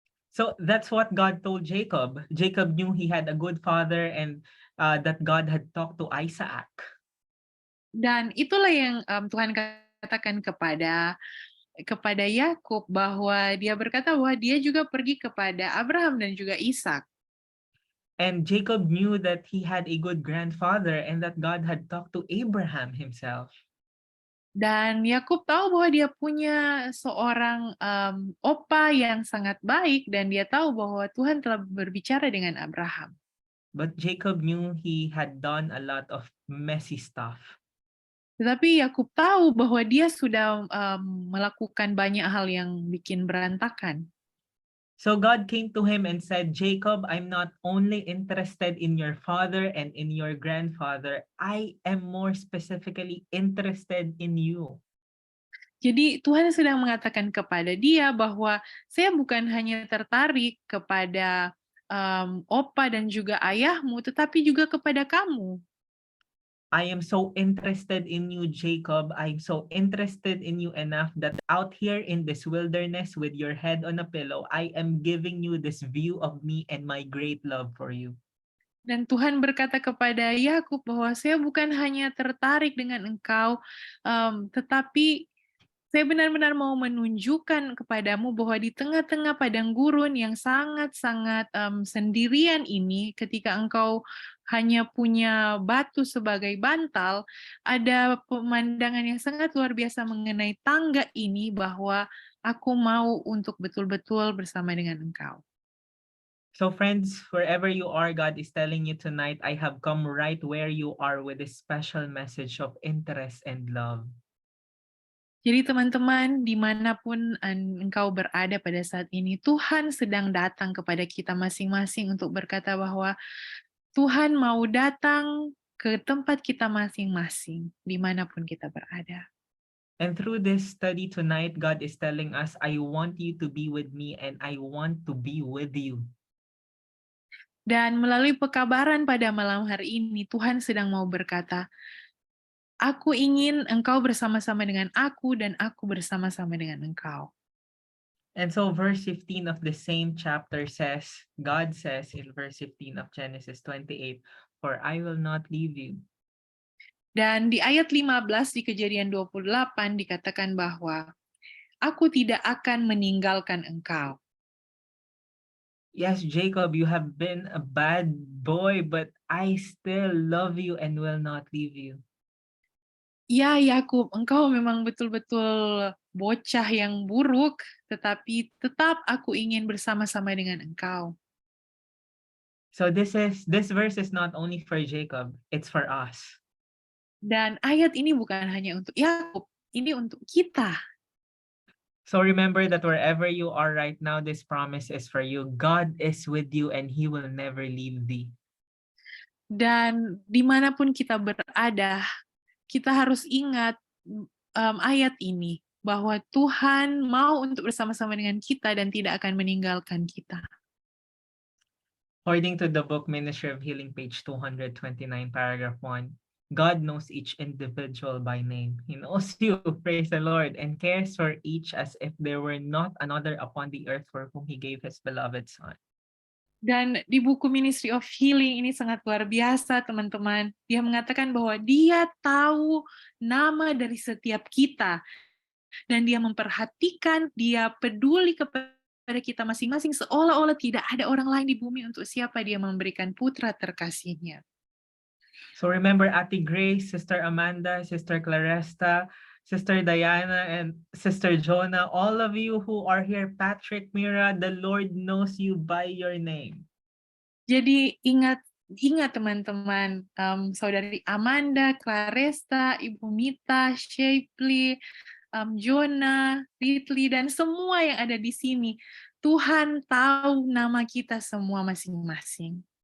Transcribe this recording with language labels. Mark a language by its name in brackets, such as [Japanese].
[English] So that's what God told Jacob. Jacob knew he had a good father and that God had talked to Isaac. [Indonesian] Dan itulah yang Tuhan katakan kepada Yakub, bahwa Dia berkata bahwa Dia juga pergi kepada Abraham dan juga Ishak. [English] And Jacob knew that he had a good grandfather and that God had talked to Abraham himself. [Indonesian] Dan Yakub tahu bahwa dia punya seorang opa yang sangat baik, dan dia tahu bahwa Tuhan telah berbicara dengan Abraham. [English] But Jacob knew he had done a lot of messy stuff. [Indonesian] Tetapi Yakub tahu bahwa dia sudah melakukan banyak hal yang bikin berantakan. [English] So God came to him and said, Jacob, I'm not only interested in your father and in your grandfather, I am more specifically interested in you. [Indonesian] Jadi Tuhan sedang mengatakan kepada dia bahwa saya bukan hanya tertarik kepada opa dan juga ayahmu, tetapi juga kepada kamu. [English] I am so interested in you, Jacob. I'm so interested in you enough that out here in this wilderness with your head on a pillow, I am giving you this view of me and my great love for you. [Indonesian] Dan Tuhan berkata kepada Yakub bahwa saya bukan hanya tertarik dengan engkau, tetapi Saya benar-benar mau menunjukkan kepadamu bahwa di tengah-tengah padang gurun yang sangat-sangat sendirian ini, ketika engkau hanya punya batu sebagai bantal, ada pemandangan yang sangat luar biasa mengenai tangga ini, bahwa aku mau untuk betul-betul bersama dengan engkau. [English] So friends, wherever you are, God is telling you tonight, I have come right where you are with a special message of interest and love. [Indonesian] Jadi teman-teman, dimanapun engkau berada pada saat ini, Tuhan sedang datang kepada kita masing-masing untuk berkata bahwa Tuhan mau datang ke tempat kita masing-masing, dimanapun kita berada. [English] And through this study tonight, God is telling us, I want you to be with me and I want to be with you. [Indonesian] Dan melalui pekabaran pada malam hari ini, Tuhan sedang mau berkata, aku ingin engkau bersama-sama dengan aku dan aku bersama-sama dengan engkau. [English] And so verse 15 of the same chapter says, God says in verse 15 of Genesis 28, for I will not leave you. [Indonesian] Dan di ayat 15 di Kejadian 28 dikatakan bahwa aku tidak akan meninggalkan engkau. [English] Yes, Jacob, you have been a bad boy, but I still love you and will not leave you. [Indonesian] Ya Yakub, engkau memang betul-betul bocah yang buruk, tetapi tetap aku ingin bersama-sama dengan engkau. [English] So this verse is not only for Jacob, it's for us. [Indonesian] Dan ayat ini bukan hanya untuk Yakub, ini untuk kita. [English] So remember that wherever you are right now, this promise is for you. God is with you and he will never leave thee. [Indonesian] Dan dimanapun kita berada, kita harus ingat ayat ini, bahwa Tuhan mau untuk bersama-sama dengan kita dan tidak akan meninggalkan kita. [English] According to the book Ministry of Healing, page 229, paragraph 1, God knows each individual by name. He knows you, praise the Lord, and cares for each as if there were not another upon the earth for whom he gave his beloved Son. [Indonesian] Dan di buku Ministry of Healing ini sangat luar biasa, teman-teman. Dia mengatakan bahwa dia tahu nama dari setiap kita. Dan dia memperhatikan, dia peduli kepada kita masing-masing, seolah-olah tidak ada orang lain di bumi untuk siapa dia memberikan putra terkasihnya. [English] So remember Ate Grace, Sister Amanda, Sister Claresta, Sister Diana, and Sister Jonah, all of you who are here, Patrick, Mira, the Lord knows you by your name. [Indonesian] Jadi ingat teman-teman, saudari Amanda, Claresta, Ibu Mita, Shapely, Jonah, Ridley, dan semua yang ada di sini, Tuhan tahu nama kita semua masing-masing.